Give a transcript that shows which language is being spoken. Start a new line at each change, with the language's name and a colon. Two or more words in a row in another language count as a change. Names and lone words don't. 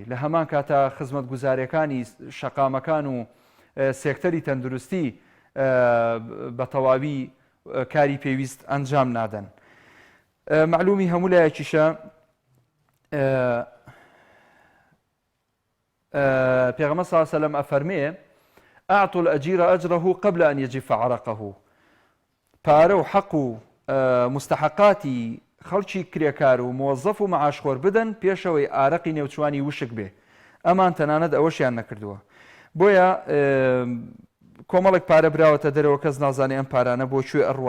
Central Kurdish: لە هەمان کاتا خزمەت گوزارەکانی شەقامەکان و سێکتەری تەندروستی بە تەواوی کاری پێویست ئەنجام نادەن. معلومی هەموو لایەکیشە پێغەمبەر
Arabic: صلی الله علیه و سلم
Central Kurdish: ئەفەرمێ
Arabic: ئەعطوا الأجیر ئەجره قبل أن يجف عرقه.
Central Kurdish: پارە و حەق و مستحقاتی خەڵکی کرێکار و مۆزەف و مەعاشخۆر بدەن پێشەوەی ئارەقی نێوچوانی وشک بێ. ئەمان تەنانەت ئەوەشیان نەکردووە. بۆیە کۆمەڵێک پارە براوەتە دەرەوە، کەس نازانێ ئەم پارانە بۆ کوێ ئەڕوا.